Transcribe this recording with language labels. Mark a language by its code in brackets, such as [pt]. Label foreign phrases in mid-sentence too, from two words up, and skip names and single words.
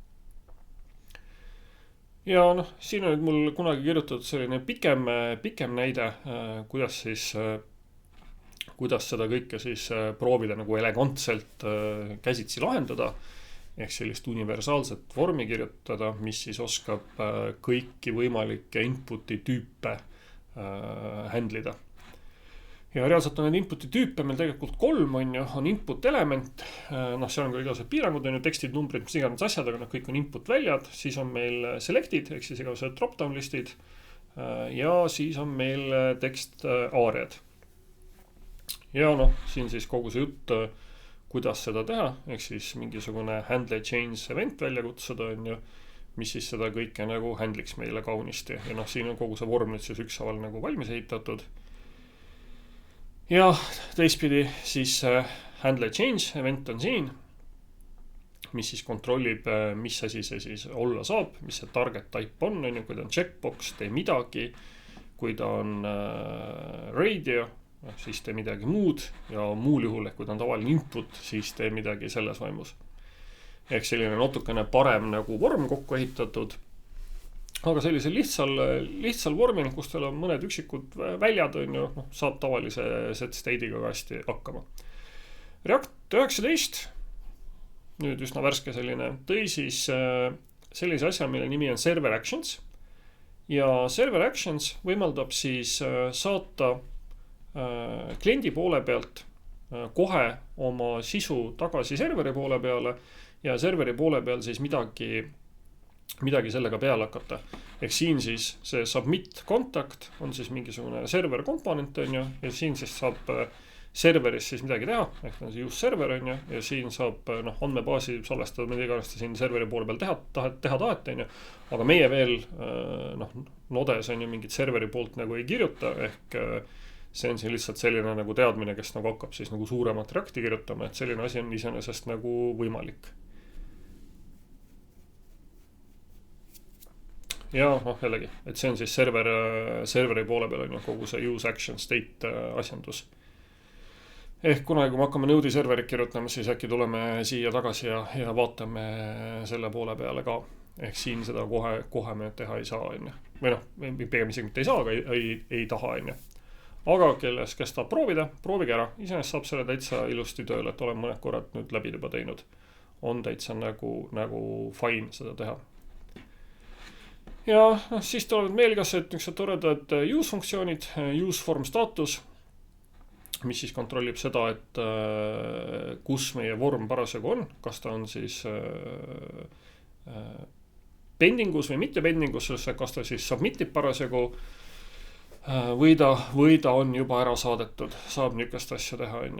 [et] Ja siin on nüüd mul kunagi kirjutatud selline pikem näide, kuidas seda kõike siis proovida nagu elegantselt käsitsi lahendada, ehk sellist universaalset vormi kirjutada, mis siis oskab kõiki võimalikke input'i tüüpe handlida. Ja reaalselt on need input'i tüüpe meil tegelikult 3 on input element, seal on ka igasugused piirangud, tekstid, numbrid, mis iganes asjad, aga kõik on input väljad, siis on meil selected, ehk siis igasugused drop-down listid ja siis on meil tekst aariad. Ja siin siis kogu see jutt, kuidas seda teha, ehk siis mingisugune [en] handle change event [et] välja kutsuda on ju, mis siis seda kõike nagu handliks meile kaunisti ja siin on kogu see vorm nüüd siis ükshaaval nagu valmis ehitatud. Ja teistpidi siis [en] handle change event [et] on siin, mis siis kontrollib, mis asi see siis olla saab, mis see [en] target type [et] on, kui ta on checkbox, tee midagi, kui ta on radio, siis tee midagi muud ja muul juhul, kui ta on tavaline input, siis tee midagi selles vaimus. Ehk selline natukene parem nagu vorm kokku ehitatud. Aga sellise lihtsal vormil, kus teil on mõned üksikud väljad on ju, saab tavalise [en] set state'iga [et] ka hästi hakkama. React 19, nüüd üsna värske selline, tõi siis sellise asja, mille nimi on [en] server actions. [et] Ja [en] server actions [et] võimaldab siis saata kliendi poole pealt kohe oma sisu tagasi serveri poole peale ja serveri poole peal siis midagi sellega peale hakata. Ehk siin siis see [en] submit contact [et] on siis mingisugune server komponent on ju ja siin siis saab serveris siis midagi teha, ehk on see [en] use server [et] on ju ja siin saab andmebaasi salvestada, mida iganes siin serveri poole peal teha tahete on ju, aga meie veel nodes on ju mingit serveri poolt nagu ei kirjuta, ehk see on siin lihtsalt selline nagu teadmine, kes nagu hakkab siis nagu suuremat Reacti kirjutama, et selline asi on iseenesest nagu võimalik. Ja jällegi, et see on siis serveri poole peal on ju kogu see [en] use action state [et] asjandus. Ehk kunagi, kui me hakkame Node'i serverit kirjutama, siis äkki tuleme siia tagasi ja vaatame selle poole peale ka. Ehk siin seda kohe me teha ei saa on ju. Või pigem isegi mitte ei saa, aga ei taha on ju. Aga kes tahab proovida, proovige ära. Iseenesest saab selle täitsa ilusti tööle, et olen mõned korrad nüüd läbi juba teinud. on täitsa nagu fine seda teha. Ja siis tulevad meil niisugused toredad use funktsioonid, [en] use form status, [et] mis siis kontrollib seda, et kus meie vorm parasjagu on, kas ta on siis pendingus või mitte pendingus, kas ta siis submitib parasjagu või ta on juba ära saadetud, saab niisugust asja teha, on ju.